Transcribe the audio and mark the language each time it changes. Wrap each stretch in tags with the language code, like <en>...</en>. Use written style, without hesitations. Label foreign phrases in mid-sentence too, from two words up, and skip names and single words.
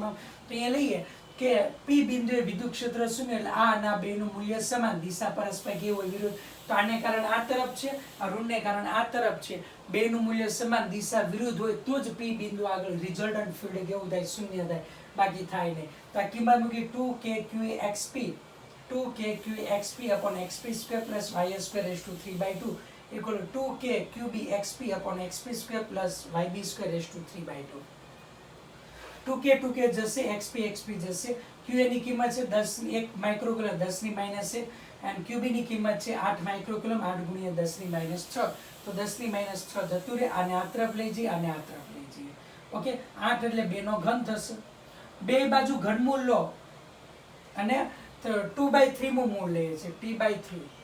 <gu>તો અહીંયા લઈએ કે P બિંદુએ વિદ્યુત ક્ષેત્ર 0 એટલે આ અને આ બેનું મૂલ્ય સમાન. દિશા પરસ્પર કેવું હોય? વિરુદ્ધ. તો આને કારણે આ તરફ છે, આ ઋણને કારણે આ તરફ છે. બેનું મૂલ્ય સમાન, દિશા વિરુદ્ધ હોય તો જ P બિંદુ આગળ</gu> <en>resultant field</en> <gu>કેવું થાય? 0 થાય. બાકી થાય નહીં. તો આ કિંમત મૂકી 2KQA XP 2KQA XP/XP² + YA²(3/2) = 2KQB XP/XP² + YB²(3/2). 2K 2K જશે, XP જશે, QA ની કિંમત છે 10 1 માઇક્રોકુલમ 10 ની માઇનસ 1 અને QB ની કિંમત છે 8 માઇક્રોકુલમ 8 ગુણ્યા 10 ની માઇનસ 6 તો 10 ની માઇનસ 6 જતું રહે આને આ તરફ લઈ જઈએ આને આ તરફ લઈ જઈએ ઓકે 8 એટલે 2 નો ઘન થશે બે બાજુ ઘનમૂળ લો અને 2/3 માં મૂળ લઈએ છે t/3</gu>